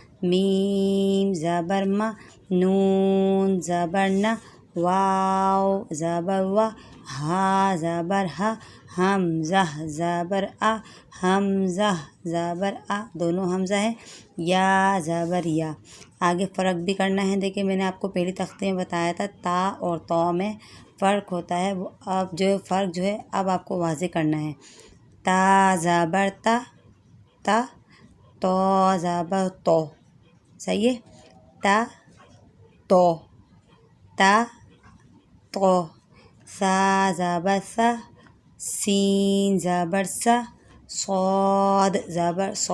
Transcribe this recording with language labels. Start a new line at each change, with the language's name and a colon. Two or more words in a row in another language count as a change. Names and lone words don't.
Urdu: میم زبر ما، نون زبر نا، واو زبر وا، ہا زبر ہا، حمزہ زبر آ، حمزہ زبر آ، دونوں حمزہ ہے، یا زبر یا۔ آگے فرق بھی کرنا ہے۔ دیکھیں میں نے آپ کو پہلی تختے میں بتایا تھا تا اور تو میں فرق ہوتا ہے، وہ اب جو فرق جو ہے اب آپ کو واضح کرنا ہے۔ تا زبر تا، تا، تو زبر تو۔ صحیح ہے؟ تا تو، تا تو، سا زبر سا، سین زبر سا، صاد زبر صا۔